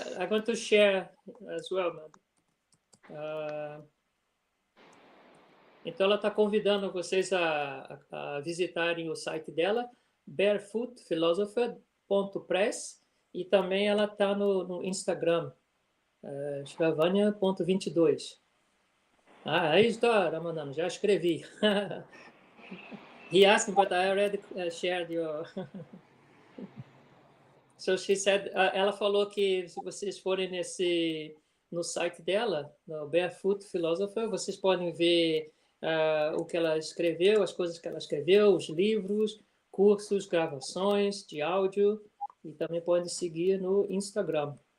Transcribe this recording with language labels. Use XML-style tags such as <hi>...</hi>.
<en>I'm going to share as well, man.</en> <pt>Então ela está convidando vocês a visitarem o site dela, barefootphilosopher.press, e também ela está no Instagram, Sravaniya.22. Aí está, Ramananda, já escrevi.</pt> <en>He asked me, but I already shared your... So she said,</en> <pt>ela falou que se vocês forem no site dela, no Barefoot Philosopher, vocês podem ver o que ela escreveu, as coisas que ela escreveu, os livros, cursos, gravações de áudio, e também podem seguir no Instagram.</pt>